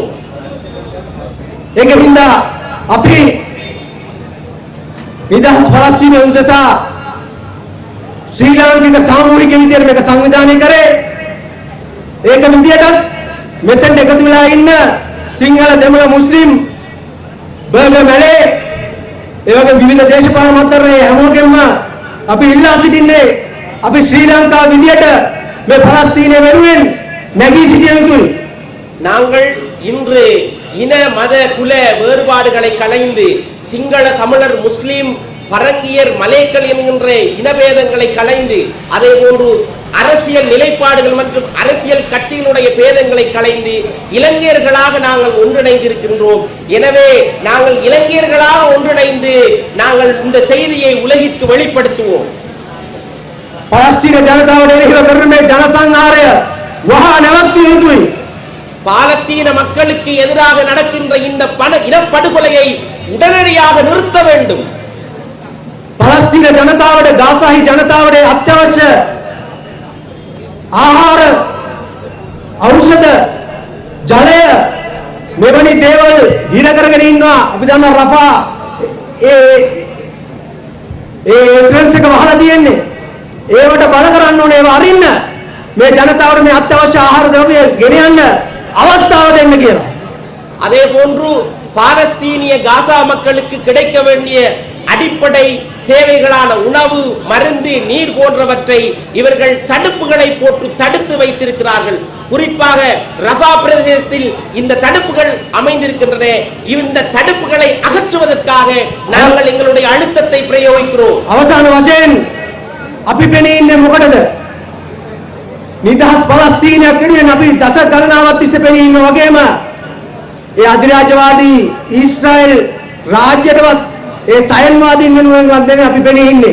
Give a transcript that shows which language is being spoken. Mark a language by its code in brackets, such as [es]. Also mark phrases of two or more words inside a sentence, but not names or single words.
[si] ඒක හින්දා අපි නිදහස් පලස්තීන උදෙසා ශ්‍රී ලාංකික සාමූහික විදියට මේක සංවිධානය කරේ. ඒක විදියටත් මෙතෙන් එකතු වෙලා ඉන්න සිංහල දෙමළ මුස්ලිම් බර්ගර් මැලේ ඒ වගේ විවිධ දේශපාලන මතවරේ හැමෝගෙම අපි ඉල්ලා සිටින්නේ අපි ශ්‍රී ලංකාව විදියට මේ පලස්තීනය වෙනුවෙන් නැගී සිටිය යුතුයි. [ta] நாங்கள் இன்று இன மத குல வேறுபாடுகளை களைந்து சிங்கள தமிழர் முஸ்லிம் பரங்கியர் மலேக்கள் என்கின்ற இனபேதங்களை களைந்து அதே போன்று அரசியல் நிலைப்பாடுகள் மற்றும் அரசியல் கட்சிகளுடைய பேதங்களை களைந்து இளைஞர்களாக நாங்கள் ஒன்றிணைந்திருக்கின்றோம். எனவே நாங்கள் இளைஞர்களாக ஒன்றிணைந்து நாங்கள் இந்த செய்தியை உலகிற்கு வெளிப்படுத்துவோம். [si] පලස්තීන ජනතාවට එරෙහිව කරන මේ ජනසංහාරය වහා නැවැත්විය යුතුයි. [ta] பாலஸ்தீன மக்களுக்கு எதிராக நடக்கின்ற இந்த இனப்படுகொலையை உடனடியாக நிறுத்த வேண்டும். [si] පලස්තීන ජනතාවට ගාසාහි ජනතාවට අත්‍යවශ්‍ය ආහාර ඖෂධ ජලය මෙවැනි දේවල් හිර කරගෙන ඉන්නවා. අපි දන්නා රෆා ඒ ට්‍රෙන්ස් එක වහලා තියෙන්නේ. ඒවට බල කරන්න ඕනේ. ඒව අරින්න මේ ජනතාවට මේ අත්‍යවශ්‍ය ආහාර ද්‍රව්‍ය ගෙනියන්න අවස්ථාව දෙන්න කියලා. [ta] அதே போன்று பாலஸ்தீனிய காசா மக்களுக்கு கிடைக்க வேண்டிய அடிப்படை தேவைகளான உணவு மருந்து நீர் போன்றவற்றை இவர்கள் தடுப்புகளை போட்டு தடுத்து வைத்திருக்கிறார்கள். குறிப்பாக ரஃபா பிரதேசத்தில் இந்த தடுப்புகள் அமைந்திருக்கின்றன. இந்த தடுப்புகளை அகற்றுவதற்காக நாங்கள் எங்களுடைய அழுத்தத்தை பிரயோகிக்கிறோம். [si] අවසාන වශයෙන් අපි පෙනී ඉන්නේ මොකටද? නිදහස් පලස්තීනයක් කියන අපි දස ගණනාවක් තිස්සේ පෙනී ඉන්න වගේම ඒ අධිරාජ්‍යවාදී ඊශ්‍රායල් රාජ්‍යයටවත් ඒ සයන්වාදීන් වෙනුවෙන්වත් නෙමෙයි අපි පෙනී ඉන්නේ.